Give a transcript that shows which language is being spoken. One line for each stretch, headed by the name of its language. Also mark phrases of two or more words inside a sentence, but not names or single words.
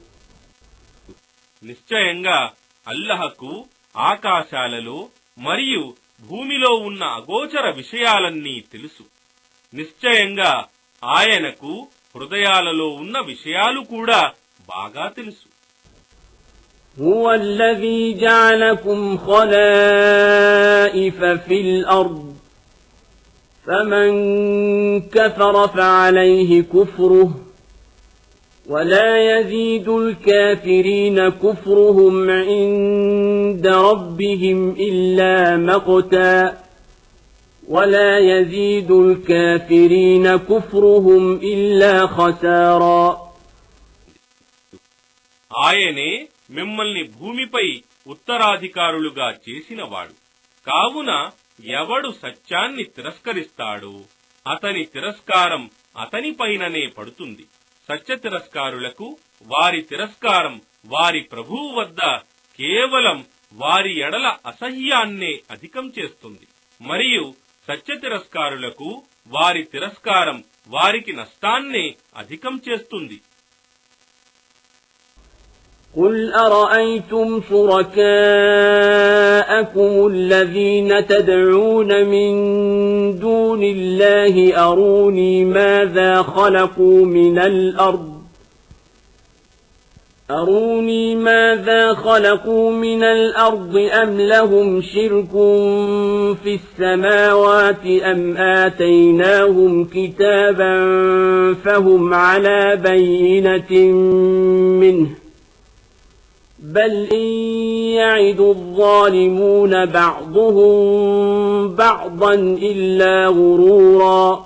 Telugu: నిశ్చయంగా అల్లహకు ఆకాశాలలో మరియు భూమిలో ఉన్న అగోచర విషయాలన్నీ తెలుసు. నిశ్చయంగా ఆయనకు హృదయాలలో ఉన్న విషయాలు కూడా బాగా తెలుసు.
Arabic: هو الذي جعلكم خلائف في الأرض فمن كفر فعليه كفره ولا يزيد الكافرين كفرهم عند ربهم إلا مقتا ولا يزيد الكافرين كفرهم إلا خسارا.
Telugu: ఆయనే మిమ్మల్ని భూమిపై ఉత్తరాధికారులుగా చేసినవాడు. కావున ఎవడు సత్యాన్ని తిరస్కరిస్తాడో అతని తిరస్కారం అతనిపైననే పడుతుంది. సత్య తిరస్కారులకు వారి తిరస్కారం వారి ప్రభువు వద్ద కేవలం వారి ఎడల అసహ్యాన్నే అధికం చేస్తుంది. మరియు సత్య తిరస్కారులకు వారి తిరస్కారం వారికి నష్టాన్నే అధికం చేస్తుంది.
Arabic: قل أرأيتم شركاءكم الذين تدعون من دون الله أروني ماذا خلقوا من الأرض أم لهم شرك في السماوات أم آتيناهم كتابا فهم على بينة منه بل إن يعد الظالمون بعضهم بعضا إلا غرورا.